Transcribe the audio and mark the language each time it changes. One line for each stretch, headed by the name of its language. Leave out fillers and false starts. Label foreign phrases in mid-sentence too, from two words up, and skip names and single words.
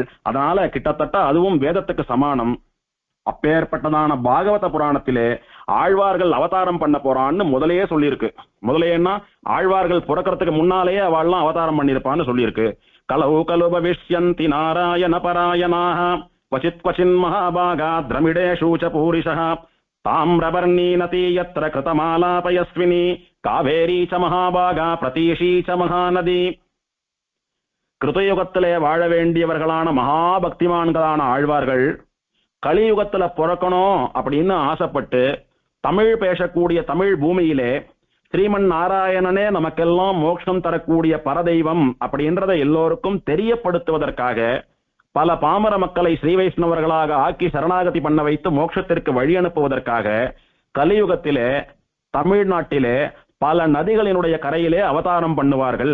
Tamil: அதனால கிட்டத்தட்ட அதுவும் வேதத்துக்கு சமானம். அப்பேற்பட்டதான பாகவத புராணத்திலே ஆழ்வார்கள் அவதாரம் பண்ண போறான்னு முதலையே சொல்லியிருக்கு. முதலையேன்னா ஆழ்வார்கள் பிறக்கிறதுக்கு முன்னாலேயே அவள்லாம் அவதாரம் பண்ணியிருப்பான்னு சொல்லியிருக்கு.
Sanskrit: कलौ खलु भविष्यन्ति नारायण परायणाः क्वचित् क्वचिन् महाभागा द्रमिडेषु च पूरिशः ताम्रवर्णी नदी यत्र कृतमालापयस्विनी कावेरी च महाभागा प्रतीशी च महानदी.
Tamil: கிருதயுகத்திலே வாழ வேண்டியவர்களான மகாபக்திமான்களான ஆழ்வார்கள் கலியுகத்துல பிறக்கணும் அப்படின்னு ஆசைப்பட்டு தமிழ் பேசக்கூடிய தமிழ் பூமியிலே ஸ்ரீமன் நாராயணனே நமக்கெல்லாம் மோட்சம் தரக்கூடிய பரதெய்வம் அப்படின்றத எல்லோருக்கும் தெரியப்படுத்துவதற்காக பல பாமர மக்களை ஸ்ரீ வைஷ்ணவர்களாக ஆக்கி சரணாகதி பண்ண வைத்து மோட்சத்திற்கு வழி அனுப்புவதற்காக கலியுகத்திலே தமிழ்நாட்டிலே பல நதிகளினுடைய கரையிலே அவதாரம் பண்ணுவார்கள்.